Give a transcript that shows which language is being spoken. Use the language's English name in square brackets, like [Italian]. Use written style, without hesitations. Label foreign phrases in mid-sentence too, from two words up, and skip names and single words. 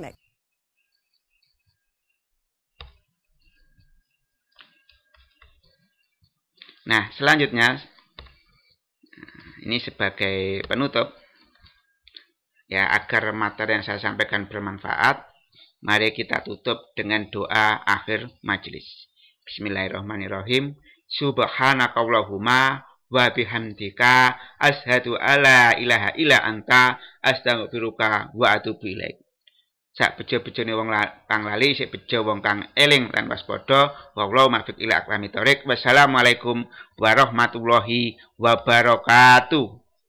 [Indonesian] Nah, selanjutnya, ini sebagai penutup, ya, agar materi yang saya sampaikan bermanfaat, mari kita tutup dengan doa akhir majelis. [Arabic] بسم الله الرحمن الرحيم سبحانك اللهم وبحمدك أشهد أن لا إله إلا أنت أستغفرك وأتوب إليك. [Javanese] Sak bejo-bejone wong kang lali, sik bejo wong kang eling lan waspada. [Arabic] والله الموفق إلى أقوم الطريق. والسلام عليكم ورحمة الله وبركاته.